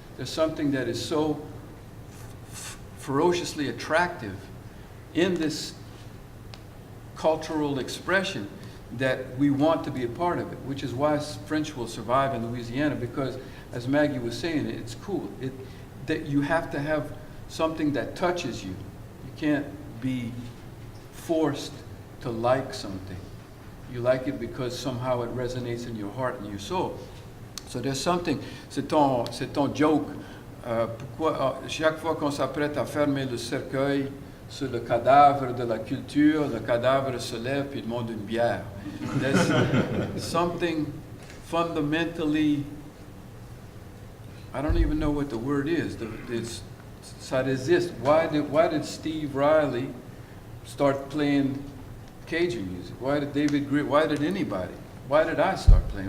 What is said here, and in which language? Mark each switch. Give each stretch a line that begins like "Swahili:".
English: There's something that is so ferociously attractive in this cultural expression that we want to be a part of it, which is why French will survive in Louisiana, because as Maggie was saying, it's cool. That you have to have something that touches you. You can't be forced to like something. You like it because somehow it resonates in your heart and your soul. So there's something,
French: c'est ton joke. Pourquoi, chaque fois qu'on s'apprête à fermer le cercueil sur le cadavre de la culture, le cadavre se lève puis demande une bière.
English: There's something fundamentally, I don't even know what the word is.
French: Ça résiste.
English: Why did Steve Riley start playing Cajun music? Why did David Greer? Why did anybody? Why did I start playing?